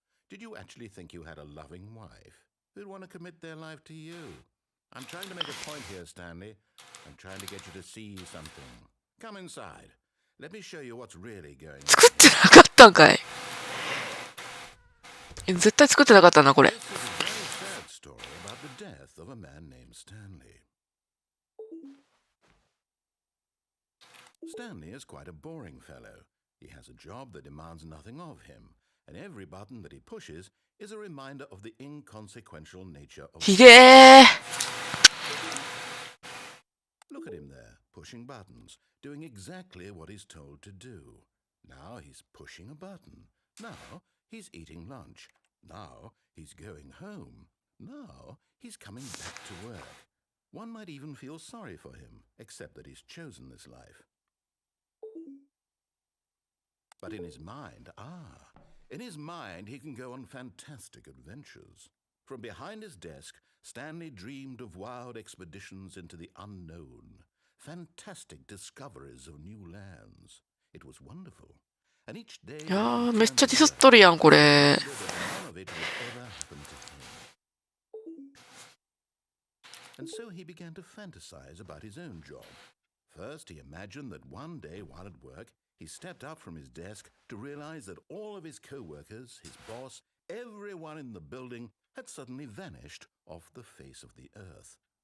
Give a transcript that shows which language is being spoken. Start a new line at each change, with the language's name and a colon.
English: Did you actually think you had a loving wife who'd want to commit their life to you? I'm trying to make a point here, Stanley. I'm trying to get you to see something. Come inside. Let me show you what's really going on.
Japanese: 作ってなかったんかい。絶対作ってなかったな、これ。
English: This is a very sad story about the death of a man named Stanley. Stanley is quite a boring fellow. He has a job that demands nothing of him, and every button that he pushes is a reminder of the inconsequential nature of
Japanese: ひげー。
English: Look at him there, pushing buttons, doing exactly what he's told to do. Now he's pushing a button. Now he's eating lunch. Now he's going home. Now he's coming back to work. One might even feel sorry for him, except that he's chosen this life. But in his mind, he can go on fantastic adventures. From behind his desk, Stanley dreamed of wild expeditions into the unknown, fantastic discoveries of new lands. It was wonderful. And each day,
Japanese: いやー、めっちゃディスっとるやん、これ。
English: none of it would ever happen to him. And so he began to fantasize about his own job. First, he imagined that one day while at work, he stepped up from his desk to realize that all of his co-workers, his boss, everyone in the building had suddenly vanished off the face of the earth.